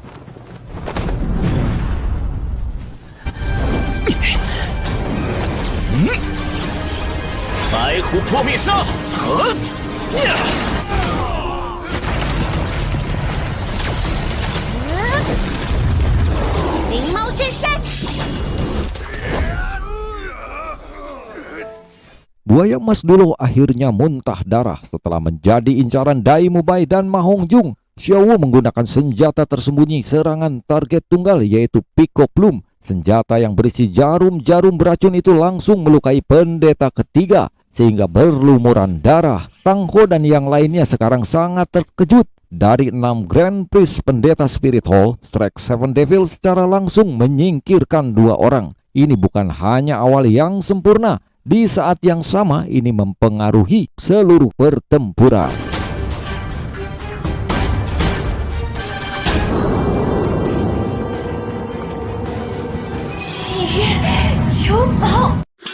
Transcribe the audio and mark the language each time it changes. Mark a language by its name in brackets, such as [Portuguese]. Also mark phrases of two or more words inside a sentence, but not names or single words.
[Chinese] Baihu 破灭杀！灵猫之身。 [Indonesian] Buaya emas dulu akhirnya muntah darah setelah menjadi incaran Dai Mubai dan Mahongjung. Xiao menggunakan senjata tersembunyi serangan target tunggal, yaitu Pico Plume. Senjata yang berisi jarum-jarum beracun itu langsung melukai pendeta ketiga sehingga berlumuran darah. Tang Ho dan yang lainnya sekarang sangat terkejut. Dari 6 [English] Grand Priest [Indonesian] pendeta Spirit Hall, Shrek Seven Devil secara langsung menyingkirkan 2 orang. Ini bukan hanya awal yang sempurna. Di saat yang sama ini mempengaruhi seluruh pertempuran. [Chinese] 气月九宝。